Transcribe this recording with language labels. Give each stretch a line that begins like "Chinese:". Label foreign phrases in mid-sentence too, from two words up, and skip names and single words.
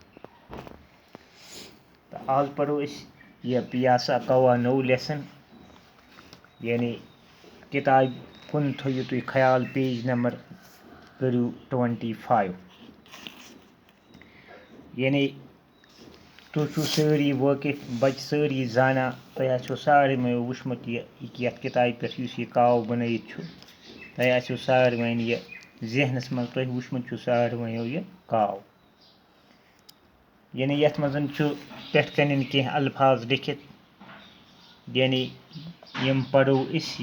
Urdu: تو آج پڑھو اس یہ پیاسا کوا
English: new lesson,
Kashmiri: یعنی کتاب کن تھو تھی خیال پیج نمبر کرو
Urdu: 25.
Kashmiri: یعنی تُہۍ چھُو سٲری وٲقف، بچہ سٲری زانا، تۄہہِ آسیو سارنٕے وٕچھمُت یہِ یَتھ کِتابہِ پٮ۪ٹھ یُس یہِ کاو بنٲیِتھ چھُ. تۄہہِ آسیو ساروٕے یہِ ذہنَس منٛز، تۄہہِ وٕچھمُت چھُ ساروٕیو یہِ کاو. یعنی یَتھ منٛز چھُ پٮ۪ٹھ کَنٮ۪ن کینٛہہ الفاظ لیکھِتھ، یعنی یِم پَرو أسۍ.